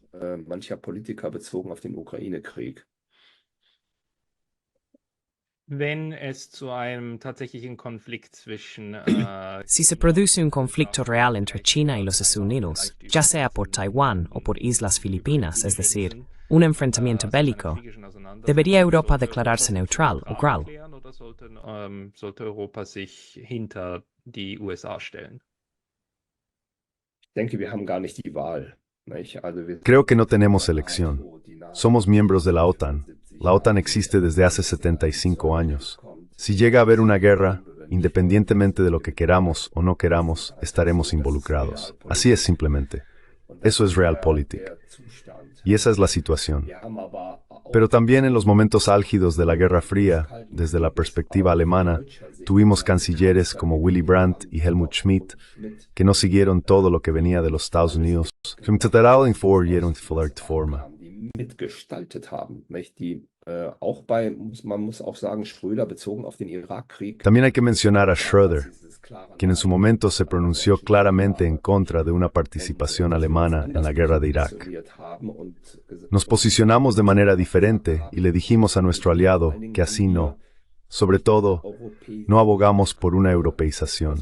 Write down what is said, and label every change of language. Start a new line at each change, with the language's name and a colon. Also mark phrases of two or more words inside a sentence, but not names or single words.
Spanish: Si se produce un conflicto real entre China y los Estados Unidos, ya sea por Taiwán o por Islas Filipinas, es decir, un enfrentamiento bélico, ¿debería Europa declararse neutral o neutral?
German: Sollte Europa sich hinter die USA stellen?
Spanish: Creo que no tenemos elección. Somos miembros de la OTAN. La OTAN existe desde hace 75 años. Si llega a haber una guerra, independientemente de lo que queramos o no queramos, estaremos involucrados. Así es simplemente. Eso es realpolitik. Y esa es la situación. Pero también en los momentos álgidos de la Guerra Fría, desde la perspectiva alemana, tuvimos cancilleres como Willy Brandt y Helmut Schmidt, que no siguieron todo lo que venía de los Estados Unidos,
German: die mitgestaltet haben, nicht? Die auch man muss auch sagen, Schröder bezogen auf den Irakkrieg.
Spanish: También hay que mencionar a Schröder, quien en su momento se pronunció claramente en contra de una participación alemana en la guerra de Irak. Nos posicionamos de manera diferente y le dijimos a nuestro aliado que así no. Sobre todo, no abogamos por una europeización.